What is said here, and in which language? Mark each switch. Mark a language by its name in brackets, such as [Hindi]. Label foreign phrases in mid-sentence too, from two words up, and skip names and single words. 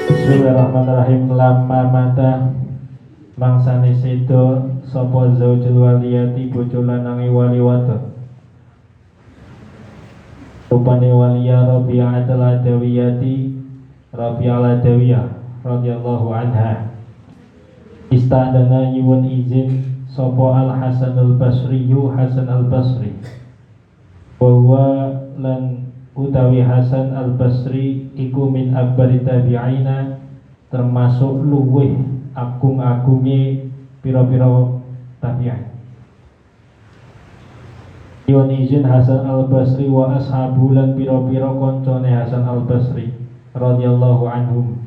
[Arabic] بسم الله الرحمن الرحيم. لما مات [Javanese] mangsane sedo sapa [Arabic] زوج الولية [Javanese] bojo lanange wali wadon. Rupane waliya Rabi'ah al-Adawiyati Rabi'ah al-Adawiyah [Arabic] رضي الله عنها. [Javanese] Istadana nyuwun izin sapa Al-Hasan al-Basri Hasan al-Basri. Bahwa lan utawi Hasan al-Basri iku [Arabic] من أكابر التابعين, [Javanese] termasuk luweh agung-agunge pira-pira tabi'in. Nyuwun izin Hasan al-Basri [Arabic] وأصحاب [Javanese] lan pira-pira koncone Hasan al-Basri [Arabic] رضي الله عنهم.